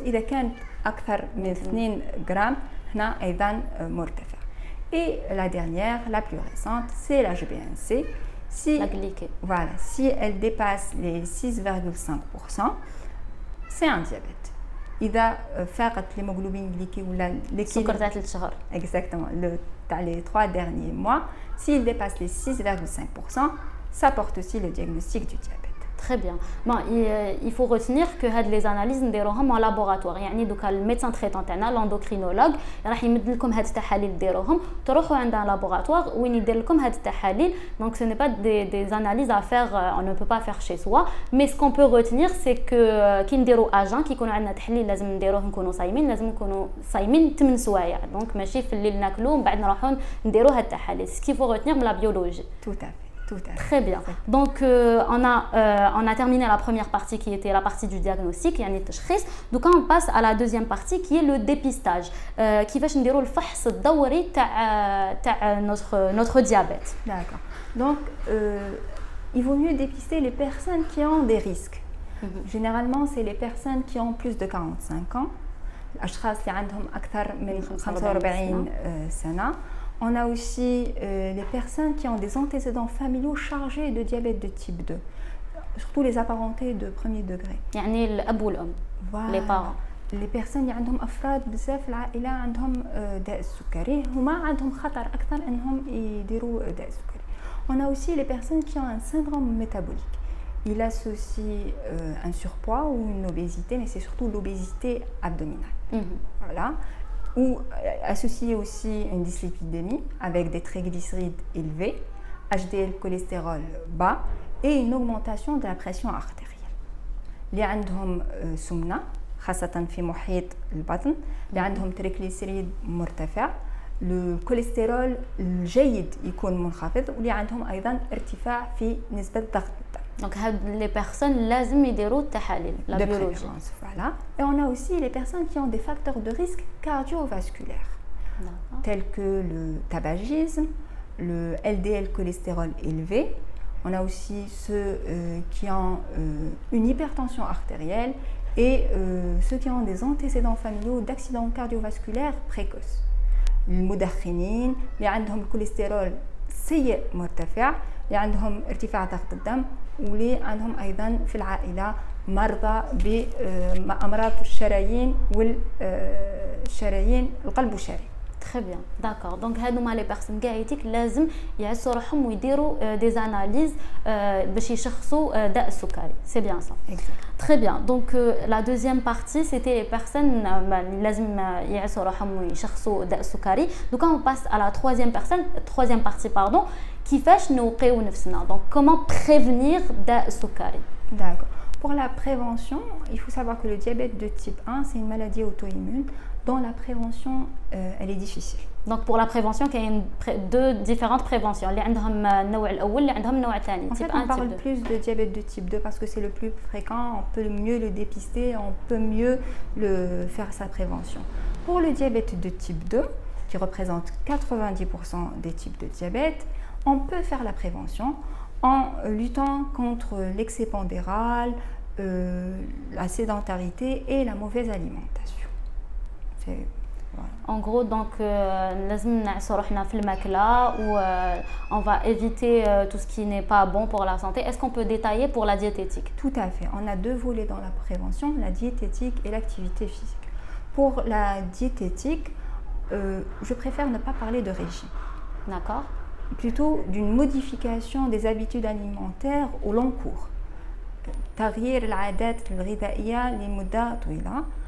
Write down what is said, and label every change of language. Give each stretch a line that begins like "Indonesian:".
Arabic: إذا كان أكثر من 2 جرام هنا أيضا مرتفع.
French: Et la dernière, la plus récente, c'est la GBNC. Si, la glycée. Voilà, si elle dépasse les 6,5%, c'est un diabète.
Arabic: إذا فاقت
French: l'hémoglobine glycée ou
Arabic: السكر تاع 3 شهور.
French: Exactement, les 3 derniers mois, s'il dépasse les 6,5%, ça porte aussi le diagnostic du diabète. Très bien. Bon, il faut retenir que les analyses
Arabic: نديروهم
French: en laboratoire.
Arabic: يعني دوكا الميدسان تريتون تاعنا l'endocrinologue راح يمد لكم هاد التحاليل ديروهم تروحوا عند un laboratoire وين يدير لكم هاد التحاليل.
French: Donc ce n'est pas des analyses à faire, on ne peut pas faire chez soi. Mais ce qu'on peut retenir c'est que
Arabic: كي نديروا اجان كي يكونوا عندنا تحليل لازم نديروه نكونوا صايمين، لازم نكونوا صايمين 8 سوايع. دونك ماشي في الليل ناكلوا ومن بعد نروحوا نديروا هاد التحاليل.
French: Ce qu'il faut retenir de la biologie. Tout à fait. Très bien. Donc, on a terminé la première partie qui était la partie du diagnostic,
Arabic: يعني التشخيص.
French: Donc, on passe à la deuxième partie qui est le dépistage.
Arabic: كيفاش نديروا الفحص الدوري تاع
French: notre diabète. D'accord. Donc, il vaut mieux dépister les personnes qui ont des risques. Généralement, c'est les personnes qui ont plus de 45 ans.
Arabic: الأشخاص اللي عندهم أكثر من 45 سنة.
French: On a aussi les personnes qui ont des antécédents familiaux chargés de diabète de type 2, surtout les apparentés de premier degré.
Arabic: يعني الأب والأم.
French: Voilà. Les parents. Les personnes
Arabic: اللي عندهم أفراد بزاف في العائلة عندهم داء السكري هما عندهم خطر أكثر أنهم يديروا داء السكري.
French: On a aussi les personnes qui ont un syndrome métabolique. Il associe un surpoids ou une obésité, mais c'est surtout l'obésité abdominale. Voilà. Ou associé aussi une dyslipidémie avec des triglycérides élevés, HDL cholestérol bas et une augmentation de la pression artérielle.
Arabic: اللي عندهم سمنة خاصة في محيط البطن، اللي عندهم triglycéride مرتفع، الكوليسترول الجيد يكون منخفض، واللي عندهم أيضا ارتفاع في نسبة ضغط الدم.
French: Donc, les personnes
Arabic: لازم يديروا التحاليل
French: la biologie. Voilà. Et on a aussi les personnes qui ont des facteurs de risque cardiovasculaires, tels que le tabagisme, le LDL cholestérol élevé. On a aussi ceux qui ont une hypertension artérielle et ceux qui ont des antécédents familiaux d'accidents cardiovasculaires précoces.
Arabic: المدخنين اللي عندهم الكوليسترول سيء مرتفع، اللي عندهم ارتفاع ضغط الدم، واللي عندهم ايضا في العائله مرضى بامراض الشرايين والشرايين القلب والشرايين.
French: Très bien, d'accord.
Arabic: Donc, هادوما
French: les personnes
Arabic: كاع لازم يعسوا روحهم ويديروا
French: des analyses
Arabic: باش يشخصوا داء السكري.
French: C'est bien ça. Exactement. Très bien. Donc, la deuxième partie, c'était les personnes
Arabic: لازم يعسوا روحهم ويشخصوا داء السكري.
French: Donc, on passe à la troisième partie, pardon.
Arabic: كيفاش نوقيو نفسنا.
French: Donc, comment prévenir
Arabic: داء السكري.
French: D'accord. Pour la prévention, il faut savoir que le diabète de type 1, c'est une maladie auto-immune dont la prévention, elle est difficile. Donc pour la prévention, il y a deux différentes préventions.
Arabic: اللي عندهم النوع الأول اللي عندهم النوع الثاني.
French: En fait, on parle plus de diabète de type 2 parce que c'est le plus fréquent, on peut mieux le dépister, on peut mieux faire sa prévention. Pour le diabète de type 2, qui représente 90% des types de diabète, on peut faire la prévention en luttant contre l'excès pondéral, la sédentarité et la mauvaise alimentation. Voilà. En gros, donc,
Arabic: لازم نعسوا روحنا في الماكلة
French: و on va éviter tout ce qui n'est pas bon pour la santé. Est-ce qu'on peut détailler pour la diététique? Tout à fait. On a deux volets dans la prévention, la diététique et l'activité physique. Pour la diététique, je préfère ne pas parler de régime. D'accord. Plutôt d'une modification des habitudes alimentaires au long cours.
Arabic: تغيير العادات الغذائية لمدة طويلة.